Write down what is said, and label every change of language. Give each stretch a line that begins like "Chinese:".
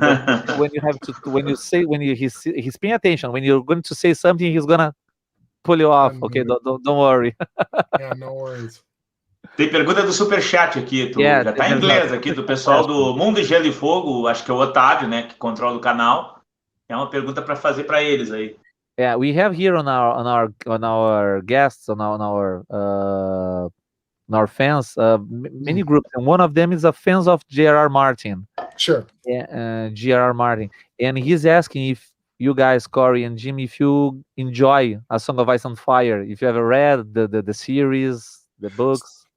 English: But when you have to, he's paying attention. When you're going to say something, he's gonna pull you off. Okay, don't worry. Yeah, no worries.
Portuguese: Tem pergunta do Superchat aqui, já tá em inglês aqui, do pessoal do Mundo de Gelo e Fogo, acho que é o Otávio, né, que controla o canal. É uma pergunta para fazer para eles aí.
English: Yeah, we have here on our guests, on our fans, many groups, and one of them is a fans of J.R.R. Martin. Sure. J.R.R. Martin, and he's asking if you guys, Cory and Jim, if you enjoy A Song of Ice and Fire, if you ever read the series, the books.